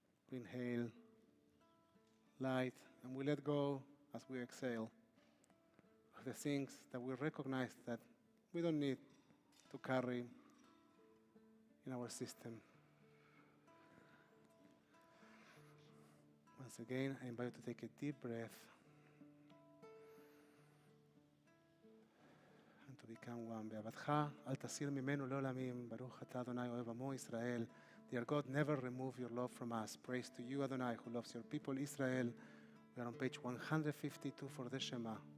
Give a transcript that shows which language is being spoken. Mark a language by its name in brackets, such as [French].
[English] We inhale light and we let go as we exhale of the things that we recognize that we don't need to carry in our system. Once again, I invite you to take a deep breath and to become one. [Hebrew] באהבתך, אל תסיר ממנו לעולמים. ברוך אתה אדוני אוהב עמו ישראל. [English] Dear God, never remove your love from us. Praise to you, Adonai, who loves your people, Israel. We are on page 152 for the Shema.